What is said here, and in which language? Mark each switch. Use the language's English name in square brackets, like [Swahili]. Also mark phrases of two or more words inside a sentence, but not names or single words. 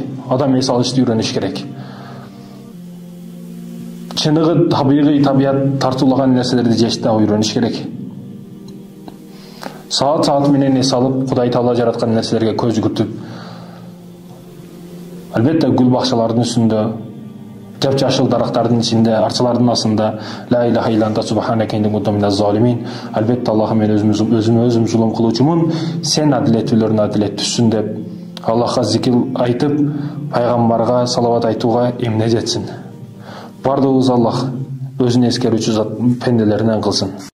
[Kyrgyz] Адам эс алышты үйрөнүш керек. Чыныгы табигый табият тартуулаган нерселерди жеште үйрөнүш керек. Саат менен эс алып, Кудай Таала жараткан нерселерге көз жүгүртүп, албетте гүл бакчалардын үстүндө, жапжашыл дарактардын ичинде, арчалардын астында [Arabic] لا إله إلا أنت سبحانك إني كنت من الظالمين. [Kyrgyz] Албетте Аллахым мен өзүм зулум кылуучумун, сен адилеттүүлөрдүн адилеттүүсүн деп Аллахка зикир айтып, пайгамбарга салават айтууга эмне жетсин. Бардыгыбыз Аллах өзүн эскерүүчү зат пенделеринен кылсын.